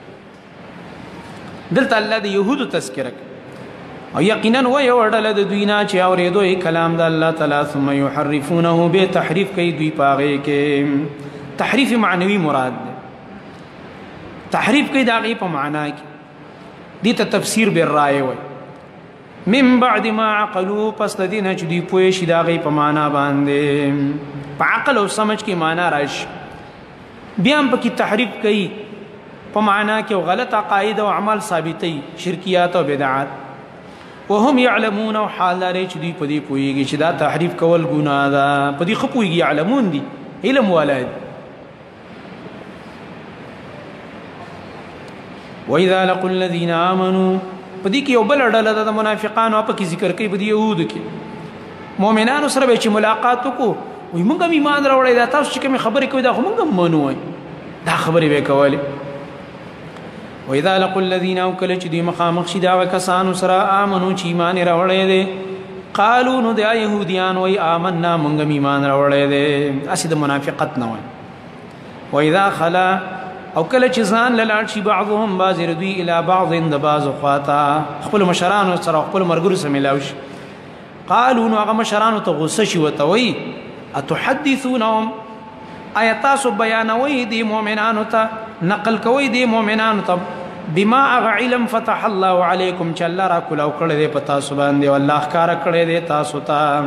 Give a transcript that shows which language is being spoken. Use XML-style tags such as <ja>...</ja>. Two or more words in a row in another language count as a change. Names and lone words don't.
<ps>دلته الله د يهودو تذکره کوي او یقینا و یو ډله د دوی نه چې اورېدو کلام د الله تعالی</ps> <ar>ثم يحرفونه،</ar> <ps>به تحریف کوي دوی پاغه کې. تحریف معنوي مراد ده، تحریف کوي د هغې په معنا کې. دې ته تفسیر بالرای وایي.</ps> <ar>من بعد ما عقلوا،</ar> <ps>پس د دې نه چې دوی پوه شي د هغې په معنا باندې، په عقل او سمج کې معنا راشي. بیا هم پکې تحریف کوي په معنا کې، او غلط عقاید او اعمال ثابتوي، شرکیات او بدعات.</ps> <ar>وهم يعلمون،</ar> <ps>او حال لري چې دوی په دې پوهېږي چې دا تحریف کول ګناه ده، په دې ښه پوهېږي، يعلمون دي، علم والا دي.</ps> <ar>وإذا لقوا الذين آمنوا،</ar> <ps>په دې کې یو بل ډله ده د منافقانو، په کې ذکر کوي په دې یهودو کې. مؤمنانو سره به چې ملاقات وکړو، وایي موږ هم ایمان راوړی، دا تاسو چې کومې خبرې کوئ دا خو موږ هم منو، وایي دا خبرې به یې کولې.</ps> <ar>وإذا لقوا الذين،</ar> <ps>او کله چې دوی مخامخ شي د هغه کسانو سره آمنو چې ایمان یې راوړی دی، قالو نو دا یهودیان وایي آمنا، موږ هم ایمان راوړی دی، هسې د منافقت نه وایي.</ps> <ar>وإذا خلا،</ar> <ps>او کله چې ځان له لاړ شي</ps> <ar>بعضهم بعض</ar> <ps>دوی</ps> <ar>الی بعض،</ar> <ps>د بعضو خواته خپلو مشرانو سره خپلو ملګرو سره میلاو شي، قالو نو هغه مشرانو ته غصه شي، ورته وایي اتحدثونهم، آیا تاسو بیانوي دی مؤمنانو ته، نقل کوي دی مؤمنانو ته، بما اغه علم</ps> <ar>فتح الله علیکم،</ar> <ps>چې الله را کولاو کړی دی په تاسو باندې، او الله ښکاره کړی دی تاسو ته.</ps>